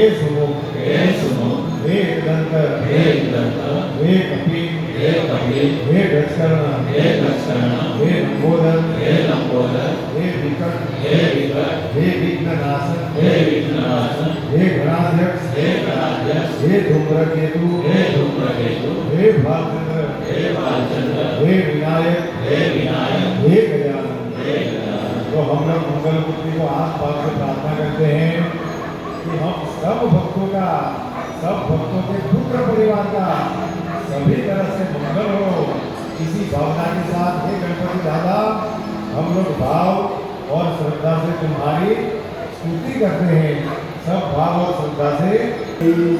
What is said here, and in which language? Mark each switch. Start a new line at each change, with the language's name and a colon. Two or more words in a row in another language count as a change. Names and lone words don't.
Hindi: सुनो, हे एकदंत, हे कपि, हे गच्छरण, हे लंबोदर, हे विकट, हे विघ्ननाशन, हे गणाध्यक्ष, हे धूम्रकेतु, हे भालचंद्र, हे विनायक, हे गजानन। तो हम लोग मंगल मूर्ति को आस पास से प्रार्थना करते हैं कि हम सब भक्तों के पुत्र परिवार का सभी तरह से मंगल हो, इसी भावना के साथ हे गणपति दादा हम लोग भाव और श्रद्धा से तुम्हारी स्तुति करते हैं, सब भाव और श्रद्धा से।